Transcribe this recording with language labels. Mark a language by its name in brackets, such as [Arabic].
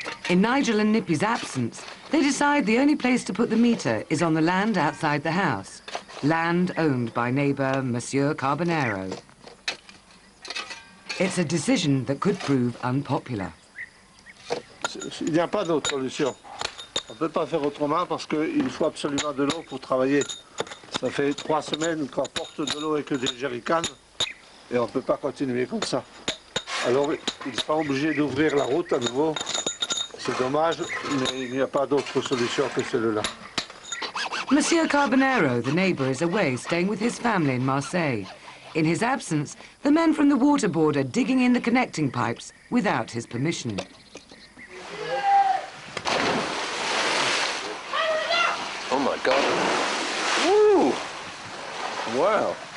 [English] In Nigel and Nippy's absence, they decide the only place to put the meter is on the land outside the house, land owned by neighbour Monsieur Carbonero. It's a decision that could prove unpopular. [French] Il n'y a pas d'autre solution. On ne peut pas faire autrement parce qu'il faut absolument de l'eau pour travailler. Ça fait 3 semaines qu'on porte de l'eau avec des jerrycans et on ne peut pas continuer comme ça. Alors ils sont obligés d'ouvrir la route à nouveau. C'est dommage, mais il n'y a pas d'autre solution que celle-là. [English] Monsieur Carbonero, the neighbour, is away staying with his family in Marseille. In his absence, the men from the water board are digging in the connecting pipes without his permission. Oh my God. Woo! Wow.